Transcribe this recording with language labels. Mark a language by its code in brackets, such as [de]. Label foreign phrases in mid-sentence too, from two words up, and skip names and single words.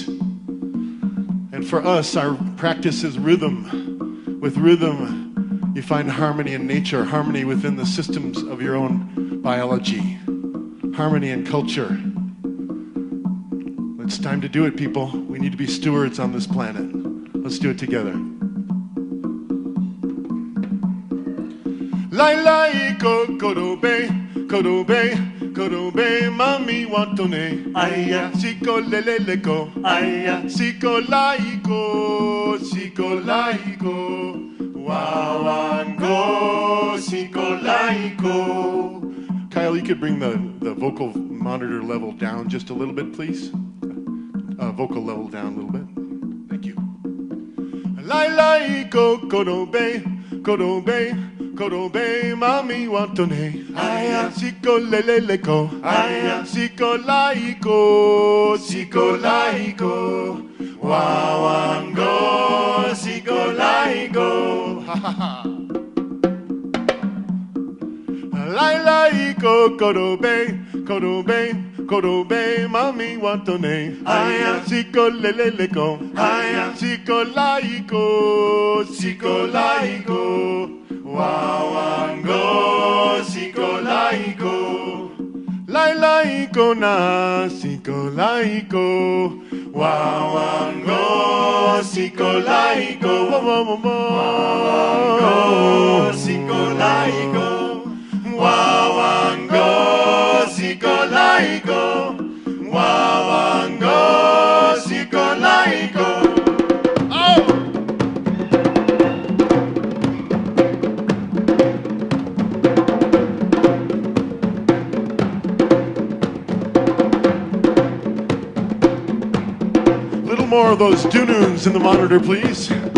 [en] And for us, our practice is rhythm. With rhythm, you find harmony in nature, harmony within the systems of your own biology, harmony in culture. It's time to do it, people. We need to be stewards on this planet. Let's do it together. [man] Lai lai ko korobe, korobe, korobe, mami watone. Aya, siko lelele ko. Aya, siko laiko, siko laiko. Wawango, siko laiko. [en] Kyle, you could bring the vocal monitor level down just a little bit, please. Vocal level down a little bit. Thank you. [man] Lai lai ko korobe, korobe, korobe, mami watone. Aya, siko lelele ko. Aya, siko laiko, siko laiko. Wawango, siko laiko. Ha ha ha. Lai lai ko korobe, korobe, korobe, mami watone. Aya, siko lelele ko. Aya, siko laiko, siko laiko. Wawango, siko laiko. Lai lai ko na, siko laiko. Wawango, siko laiko. Wawango, siko laiko. Wawango, siko laiko. Wawango, siko laiko. Oh! [en] Little more of those dununs in the monitor, please.